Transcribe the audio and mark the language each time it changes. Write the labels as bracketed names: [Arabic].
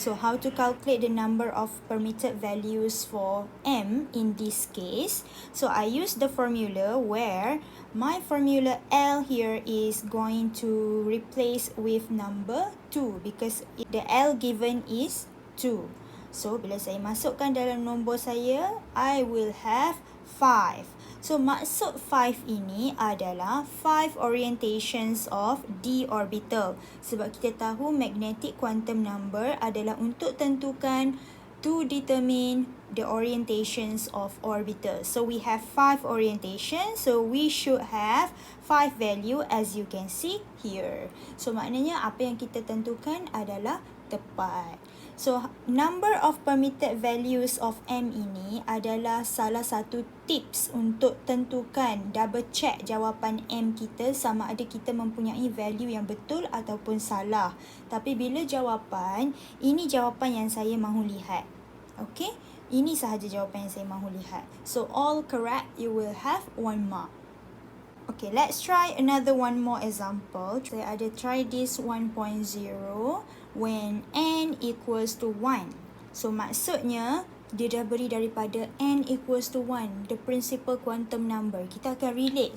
[English] So how to calculate the number of permitted values for M in this case? So I use the formula where my formula L here is going to replace with number 2 because the L given is 2. [Malay] So bila saya masukkan dalam nombor saya, [English] I will have 5. [Malay] So maksud 5 ini adalah 5 orientations of d orbital. Sebab kita tahu magnetic quantum number adalah untuk tentukan [English] to determine the orientations of orbitals. So we have 5 orientations. So we should have 5 value as you can see here. [Malay] So maknanya apa yang kita tentukan adalah tepat. So, number of permitted values of M ini adalah salah satu tips untuk tentukan, double check jawapan M kita sama ada kita mempunyai value yang betul ataupun salah. Tapi bila jawapan, ini jawapan yang saya mahu lihat. Okay? Ini sahaja jawapan yang saya mahu lihat. [English] So, all correct, you will have 1 mark. Okay, let's try another one more example. [Malay] Saya ada [English] try this 1.0 when n equals to 1. [Malay] So, maksudnya, dia dah beri daripada n equals to 1, [English] the principal quantum number. [Malay] Kita akan relate.